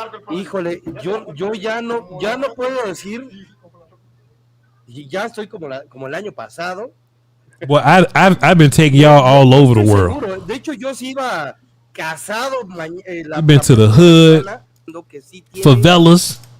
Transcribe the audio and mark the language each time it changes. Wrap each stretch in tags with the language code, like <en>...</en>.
<es>Híjole, yo ya no puedo decir. Ya estoy como el año pasado.</es> <en>Well, I've been taking y'all all over the world.</en> <es>De hecho, yo sí iba casado.</es> <en>I've been to the hood, favelas.</en>